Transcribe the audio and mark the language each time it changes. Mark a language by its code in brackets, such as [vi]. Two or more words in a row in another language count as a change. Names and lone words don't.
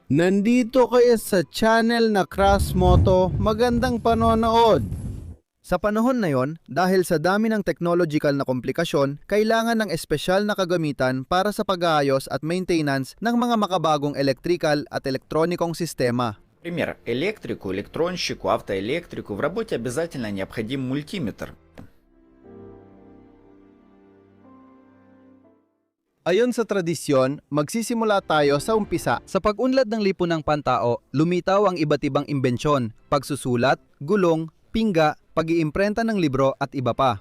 [tl] Nandito kayo sa channel na Crash Moto. Magandang panonood! Sa panahon na yon, dahil sa dami ng technological na komplikasyon, kailangan ng espesyal na kagamitan para sa pag-aayos at maintenance ng mga makabagong electrical at elektronikong sistema. [ru] Например, электрику, электронщику, автоэлектрику в работе обязательно необходим мультиметр. [tl] Ayon sa tradisyon, magsisimula tayo sa umpisa. Sa pag-unlad ng lipunang pantao, lumitaw ang iba't ibang imbensyon, pagsusulat, gulong, pingga, pag-iimprenta ng libro at iba pa.